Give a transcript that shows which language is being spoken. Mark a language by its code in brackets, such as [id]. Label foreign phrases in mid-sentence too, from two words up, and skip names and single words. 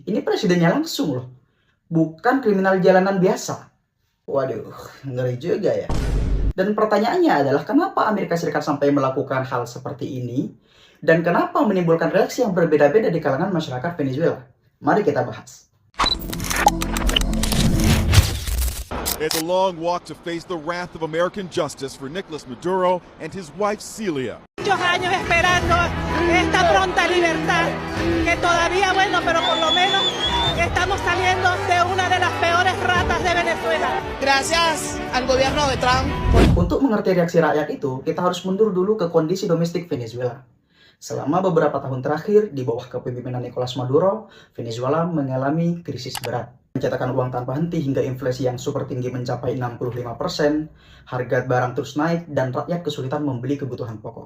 [id] Ini presidennya langsung loh. Bukan kriminal jalanan biasa. Waduh, ngeri juga ya. Dan pertanyaannya adalah kenapa Amerika Serikat sampai melakukan hal seperti ini? Dan kenapa menimbulkan reaksi yang berbeda-beda di kalangan masyarakat Venezuela? Mari kita bahas. [en] It's a long walk to face the wrath of American justice for Nicolas Maduro and his wife Celia. [es] Muchos años esperando esta pronta libertad, que todavía, bueno, pero por lo menos estamos saliendo de una de las peores ratas de Venezuela. Gracias al gobierno de Trump. [id] Untuk mengerti reaksi rakyat itu, kita harus mundur dulu ke kondisi domestik Venezuela. Selama beberapa tahun terakhir, di bawah kepemimpinan Nicolas Maduro, Venezuela mengalami krisis berat. Mencetakkan uang tanpa henti hingga inflasi yang super tinggi mencapai 65%, harga barang terus naik, dan rakyat kesulitan membeli kebutuhan pokok.